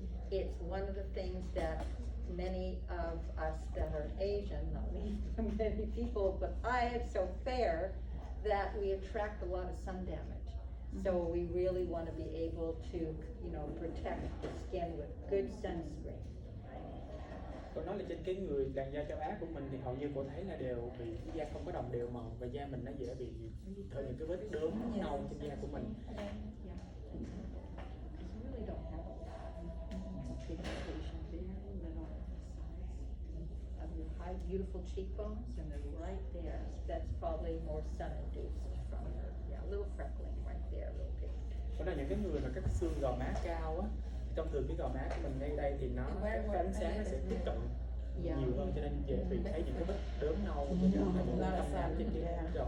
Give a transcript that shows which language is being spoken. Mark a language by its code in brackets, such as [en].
[en] It's one of the things that many of us that are Asian, not many people, but I am so fair that we attract a lot of sun damage. So we really want to be able to, protect the skin with good sunscreen. [vi] Cô nói là trên cái người làn da châu Á của mình thì hầu như cô thấy là đều bị da không có đồng đều màu và da mình nó dễ bị thời những cái vết đốm nâu trên da của mình. [en] Yeah. You really don't have pigmentation, very little on the sides of your high, beautiful cheekbones, and they're right there. That's probably more sun-induced from her. Yeah, a little freckling right there, a little pigmentation. [vi] Đó là những cái người mà các xương gò má cao á, thông thường cái gò má của mình ngay đây thì nó cái ánh sáng nó sẽ tiếp cận nhiều hơn cho nên dễ bị thấy những cái vết đốm nâu và những cái mụn cong nám trên cái gò má.